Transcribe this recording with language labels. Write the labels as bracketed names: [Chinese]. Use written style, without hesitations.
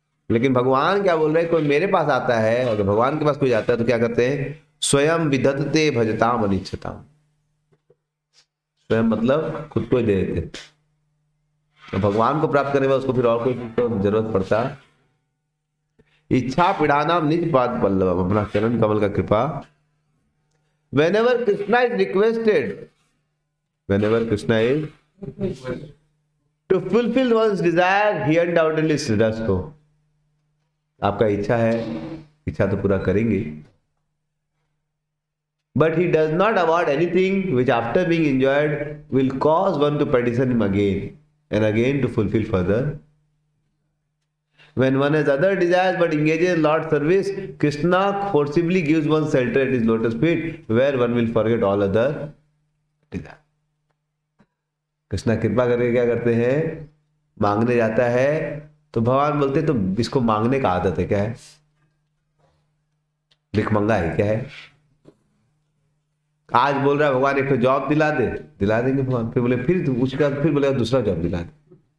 [Hindi] लेकिन भगवान क्या बोल रहे हैं, कोई मेरे पास आता है, और भगवान के पास कोई आता है तो क्या करते हैं, [Sanskrit] स्वयं विधत्ते भजताम अनिच्छताम। [Hindi] स्वयं मतलब खुद को ही दे देते। तो भगवान को प्राप्त करने में उसको फिर और कोई तो जरूरत पड़ता। [Sanskrit] इच्छा पीड़ानाम निज पाद पल्लव, [Hindi] अपना चरण कमल का कृपा। [English] Whenever Krishna is requested, whenever Krishna is to fulfill one's desire, he undoubtedly does so. [Hindi] आपका इच्छा है, इच्छा तो पूरा करेंगे, [English] but he does not award anything which after being enjoyed will cause one to petition him again and again to fulfill further. When one has other desires but engages in Lord's service, Krishna forcibly gives one shelter at his lotus feet, where one will forget all other desires. [Hindi] Krishna कृपा करके क्या करते हैं, मांगने जाता है तो भगवान बोलते हैं, तो इसको मांगने का आदत है, क्या है, भिखमंगा है, क्या है। आज बोल रहा है भगवान एक जॉब दिला दे, दिला देंगे भगवान, फिर बोले फिर उसका, फिर बोलेगा दूसरा जॉब दिला दे।